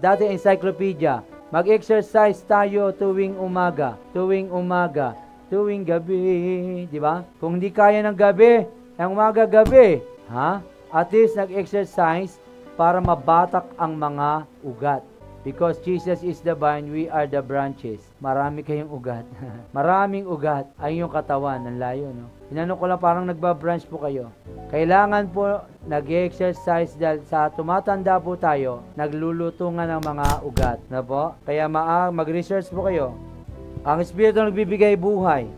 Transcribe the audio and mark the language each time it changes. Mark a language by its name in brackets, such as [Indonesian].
[Filipino] Dati encyclopedia. Mag-exercise tayo tuwing umaga, tuwing gabi, di ba? Kung hindi kaya ng gabi, ang umaga gabi, [English] at least [Filipino] nag-exercise para mabatak ang mga ugat. [English] Because Jesus is the vine, we are the branches. [Filipino] Marami kayong ugat. Maraming ugat ay yung katawan ng layo, no? Inano ko lang, parang nagbabranch po kayo. Kailangan po nag-exercise dahil sa tumatanda po tayo, naglulutungan ng mga ugat, na po? Kaya mag-research po kayo. Ang Espiritu nagbibigay buhay.